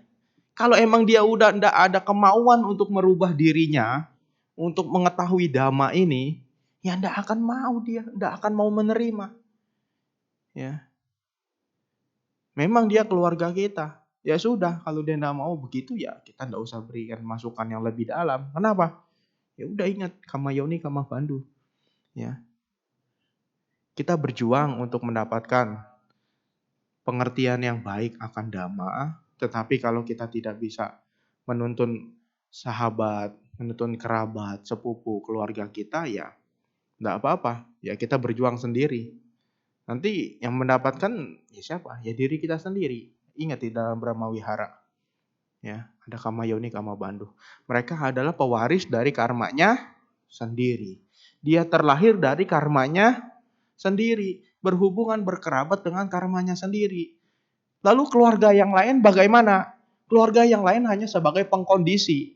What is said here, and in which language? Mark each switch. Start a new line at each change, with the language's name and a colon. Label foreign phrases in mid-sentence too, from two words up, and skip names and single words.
Indonesian: Kalau emang dia udah ndak ada kemauan untuk merubah dirinya, untuk mengetahui dhamma ini, ya ndak akan mau dia, ndak akan mau menerima. Ya. Memang dia keluarga kita. Ya sudah, kalau dia ndak mau begitu ya kita ndak usah berikan masukan yang lebih dalam. Kenapa? Ya udah ingat
Pali: kama yoni kama bandu.
Indonesian: Ya. Kita berjuang untuk mendapatkan pengertian yang baik akan dhamma, tetapi kalau kita tidak bisa menuntun sahabat, menuntun kerabat, sepupu, keluarga kita, ya enggak apa-apa. Ya kita berjuang sendiri. Nanti yang mendapatkan ya siapa? Ya diri kita sendiri. Ingat di dalam Brahma Wihara. Ya, ada
Pali: kama yoni kama bandu.
Indonesian: Mereka adalah pewaris dari karmanya sendiri. Dia terlahir dari karmanya sendiri, berhubungan berkerabat dengan karmanya sendiri. Lalu keluarga yang lain bagaimana? Keluarga yang lain hanya sebagai pengkondisi.